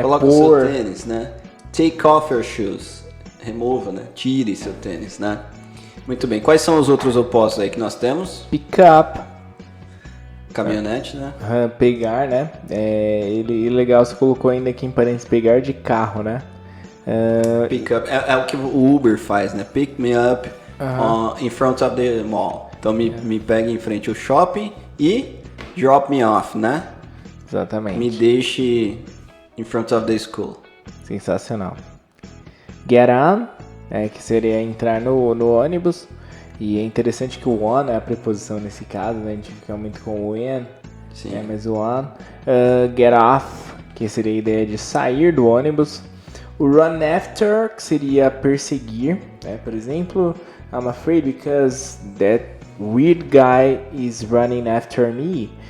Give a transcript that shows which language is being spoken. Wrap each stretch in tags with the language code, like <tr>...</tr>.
<pt>Coloca o seu tênis, né?</pt> <en>Take off your shoes.</en> <pt>Remova, né? Tire seu tênis, né? Muito bem. Quais são os outros opostos aí que nós temos?</pt> <en>Pick up.</en> <pt>Caminhonete, né? Pegar, né? Legal, você colocou ainda aqui em parênteses, pegar de carro, né? Pick up. É o que o Uber faz, né?</pt> <en>Pick me up in front of the mall.</en> <pt>Então me pega em frente ao shopping e drop me off, né? Exatamente. Me deixe</pt> <en>in front of the school.</en> <pt>Sensacional. Get on, que seria entrar no ônibus. E é interessante que o on é a preposição nesse caso, né? A gente fica muito com o in. Sim. Mas o on. Get off, que seria a ideia de sair do ônibus. O run after, que seria perseguir, né? Por exemplo,</pt> <en>I'm afraid because that weird guy is running after me.</en>